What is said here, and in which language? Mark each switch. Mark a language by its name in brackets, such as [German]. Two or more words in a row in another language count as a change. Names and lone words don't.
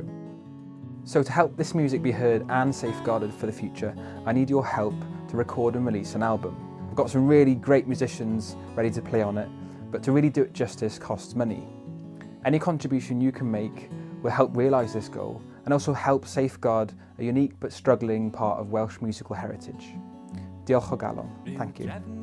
[English] So to help this music be heard and safeguarded for the future, I need your help to record and release an album. I've got some really great musicians ready to play on it, but to really do it justice costs money. Any contribution you can make will help realise this goal and also help safeguard a unique but struggling part of Welsh musical heritage. [Welsh] Diolch o galon. [English] Thank you.